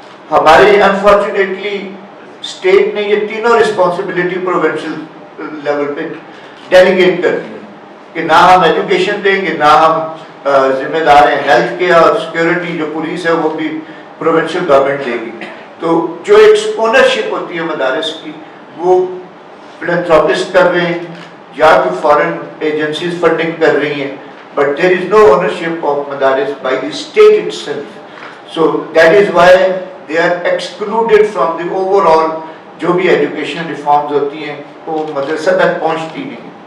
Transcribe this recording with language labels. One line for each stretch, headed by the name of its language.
Urdu: ہمارے unfortunately state نے یہ تینوں رسپانسبلٹی پروونشل لیول پہ ڈیلیگیٹ کر دی کہ نہ ہم ایجوکیشن دیں گے, نہ ہم ذمہ دار ہیں ہیلتھ کے, اور سیکورٹی جو پولیس ہے وہ بھی پروونشل گورنمنٹ دے گی. تو جو ایک اونرشپ ہوتی ہے مدارس کی وہ فلنتھراپسٹ کر رہے ہیں یا تو فارن ایجنسیز فنڈنگ کر رہی ہیں,
English: But there is no ownership of مدارس by the state itself. So that is why they are excluded from the overall.
Urdu: جو بھی ایجوکیشن ریفارمز ہوتی ہیں وہ مدرسہ تک پہنچتی نہیں.